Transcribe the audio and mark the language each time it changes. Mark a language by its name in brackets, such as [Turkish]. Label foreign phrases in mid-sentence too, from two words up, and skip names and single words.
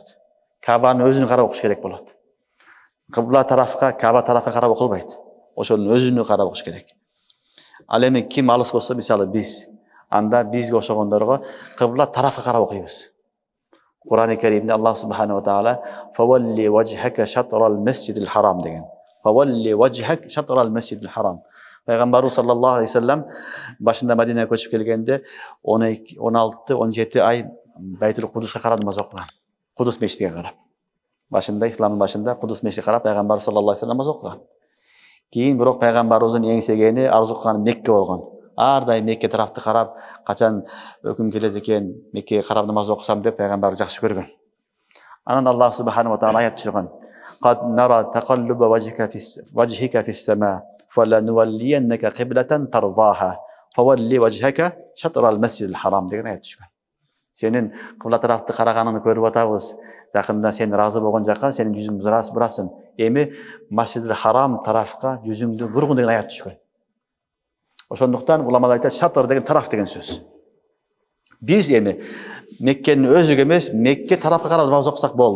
[Kyrgyz] Кабанын өзүнө карап окуш керек болот. Кыбла тарафка, Каба тарафка карап окулбайт. Ошонун өзүнө карап окуш керек. Ал эми ким алыс болсо, мисалы биз, анда бизге окшогондорго кыбла тарафка карап окуйбуз. Кур'ан-ы Керимде Аллах [Arabic] سبحانه وتعالى "فول وجهك شطر المسجد الحرام" [Kyrgyz] деген. [Arabic] فول وجهك شطر المسجد الحرام. [Kyrgyz] Пайгамбарыбыз [Arabic] صلى الله عليه وسلم [Kyrgyz] башында Мадинага көчүп келгенде 16-17 ай Байтул Кудуска карап намаз окуган. Кудус мешитине карап. Башында исламдын башында Кудус мешитине карап Пайгамбар [Arabic] صلى الله عليه وسلم [Kyrgyz] намаз окуган. Кийин бирок Пайгамбарыбыздын эңсегени арзу кылганы Мекке болгон. Ар дайым Мекке тарафты карап, качан өкүм келет экен, Меккеге карап намаз окусам деп Пайгамбар жакшы көргөн. Анан Аллах [Arabic] سبحانه وتعالى [Kyrgyz] аят түшүргөн. [Arabic] قد نرى تقلب وجهك في السماء فلنولينك قبلة ترضاها فول وجهك شطر المسجد الحرام [Kyrgyz] деген аят түшкөн. Сенин кыбла тарафты караганыңды көрүп атабыз. Жакында сен разы болгон жакка сенин жүзүңдү бурасың. Эми Масжидил Харам тарафка жүзүңдү бургун деген аят түшкөн. Ошондуктан уламалар айтат, шатыр деген тараф деген сөз. Биз эми Меккенин өзүгө эмес, Мекке тарафка карап намаз окусак болду.